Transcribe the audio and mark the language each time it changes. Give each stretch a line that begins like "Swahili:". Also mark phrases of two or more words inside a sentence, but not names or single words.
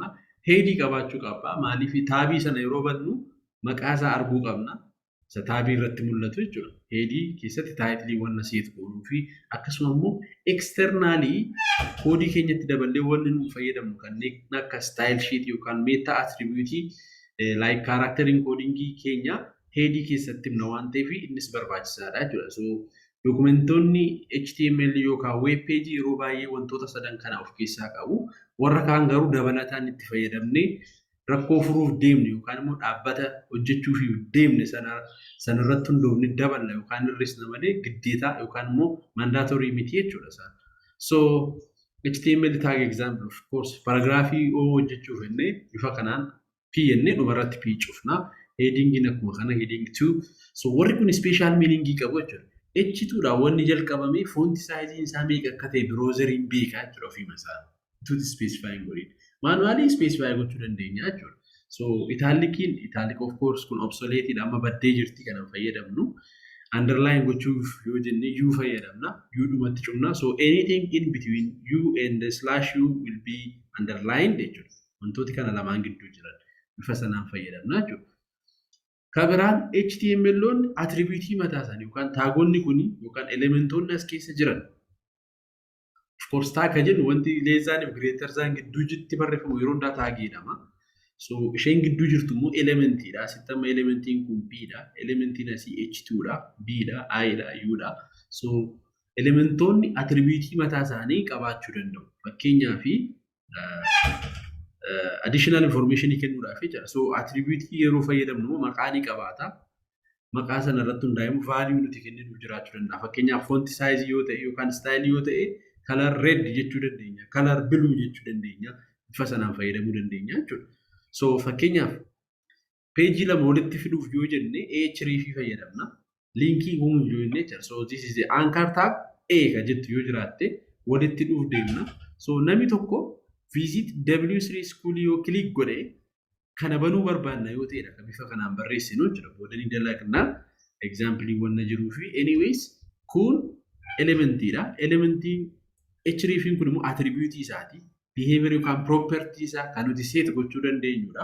Oromo: Headii qabaachuu qaba. Maaliif taabii sana yeroo bannu maqaa isaa arguu qabna. Isa taabii irratti mul'atu jechuudha. Headii keessatti taayitilii wanna seet godhuu fi akkasuma immoo externally koodii keenyatti daballee wanni nu fayyadamnu kanneen akka
English: style sheet
Oromo: yookaan
English: meta attribute like character encoding
Oromo: keenya headii keessatti himna waan ta'eef innis barbaachisaadha jechuudha. So dokumentoonni HTML yookaan
English: web page
Oromo: yeroo baay'ee wantoota sadan kana of keessaa qabu. Warra kaan garuu dabalataan itti fayyadamnee rakkoo furuuf deemne yookaan immoo dhaabbata hojjechuuf deemne sanarratti hundoofne daballa yookaan hir'isna malee giddeetaa yookaan immoo mandatory miti jechuudha. So
English: HTML tag example of course
Oromo: paragraphii hojjechuuf jennee bifa kanaan P jennee dhumarratti P cufna. Heading akkuma kana heading 2. So warri kun
English: special meaning
Oromo: qabu jechuudha. H2 dha wanni jalqabame
English: font size
Oromo: isaa meeqa akka ta'e browseriin beekaa jechuudha ofii masaa. To specifying godhin. Manually specify gochuu dandeenya jechuudha.
English: So italic of course
Oromo: kun obsolete dha amma baddee jirti kana fayyadamnu. Underline gochuuf yoo jenne u fayyadamna. U dhumatti cufna.
English: So anything in between u and the slash u will be underlined jechuudha.
Oromo: Wantooti kana lamaan gidduu jiran bifa sanaan fayyadamna jechuudha. Kabiraan HTML'n attribute mataa isaanii yookaan taagonni kuni yookaan elementoonni as keessa jiran.
English: Of course tag
Oromo: kan jennu wanti leezaan fi
English: greater than
Oromo: gidduu jitti barreeffamu yeroo hundaa tag jedhama. So isheen gidduu jirtu immoo elementiidha. Asitti amma elementiin kun B dha. Elementiin asii H2 dha, B dha, I dha, U dha. So elementoonni attribuutii mataa isaanii qabaachuu danda'u. Fakkeenyaaf
English: additional information
Oromo: kennuudhaaf jechuudha. So attribuutii yeroo fayyadamnu maqaa ni qabaata. Maqaa sana irratti hundaa'ee value nuti kenninuuf jiraachuu danda'a. Fakkeenyaaf
English: font size
Oromo: yoo ta'e yookaan style yoo ta'e
English: color red
Oromo: jechuu dandeenya,
English: color blue
Oromo: jechuu dandeenya. Bifa sanaan fayyadamuu dandeenya jechuudha. So fakkeenyaaf page lama walitti fiduuf yoo jenne href fayyadamna. Linkii uumuuf yoo jenne jechuudha.
English: So this is the anchor tag A
Oromo: kan jettu yoo jiraatte walitti dhuuf deemna. So namni tokko
English: visit W3 school
Oromo: yoo click godhe kana banuu barbaanna yoo ta'edha kan bifa kanaan barreessinu jechuudha. Boodanii dalaqnaa example wanna jiruu fi anyways kun elementiidha. Elementiin href kun immoo attribute isaati. Behavior yookaan property isaa kan nuti set gochuu dandeenyudha.